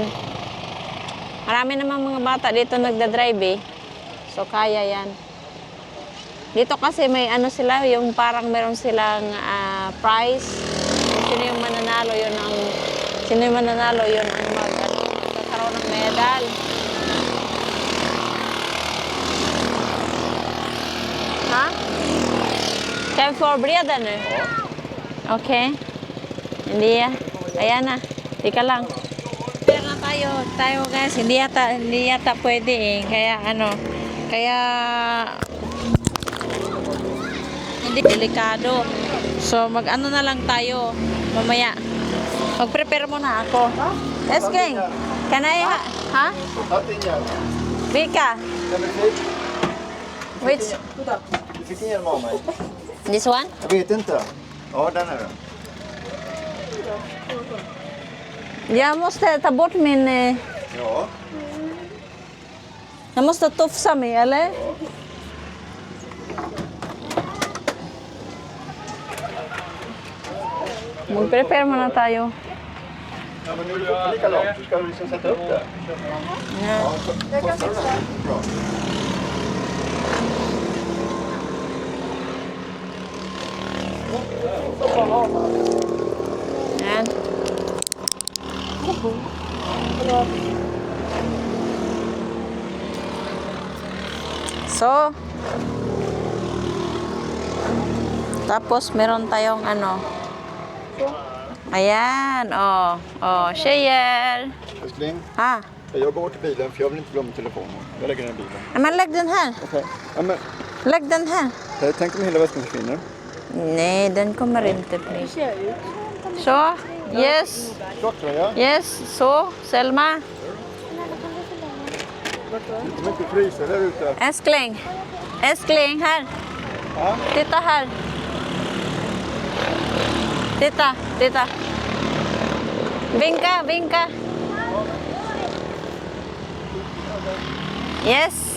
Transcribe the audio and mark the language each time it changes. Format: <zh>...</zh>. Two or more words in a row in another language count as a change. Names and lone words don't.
<tl>Marami namang mga bata dito nagda-drive, eh. So, kaya yan. Dito kasi may ano sila, yung parang meron silang prize. Sino yung mananalo, yun ang magkakaroon ng medal. Ha?</tl> <sv>Ska vi förbereda nu? Okej.</sv> <tl>Hindi. Ayan na. Tika lang. Kaya na tayo guys. Hindi yata pwede eh. Kaya hindi delikado. So mag-ano na lang tayo mamaya. Mag-prepare muna ako. Eskling,</tl> <en>can I ha?</en> <sv>Allting Vika, Kan du se? which Du fick ingen av mig.</sv> <en>this one?</en> <sv>Jag vet inte. Ja, den är det. Jag måste ta bort min Ja. jag måste tufsa mig eller?</sv> <tl>Mag-prepare muna tayo.</tl> <sv>Ja, men nu är det likadant. Du ska liksom sätta upp det. Yeah. Ja, så kostar det. Bra.</sv> <tl>Yan. So, tapos meron tayong ano. Ayan,</tl> <sv>Tjejer. Älskling, Ha? jag går till bilen för jag vill inte glömma telefonen. Jag lägger den i bilen. Men lägg den här. Okej. Ja, men Lägg den här. tänk om hela väskan försvinner. Nej, den kommer inte bli. Så, yes. Klocktröja. Yes, så, Selma. Du kommer inte frysa där ute. Älskling, här. Ja. Titta här. Titta. Vinka. Yes.</sv>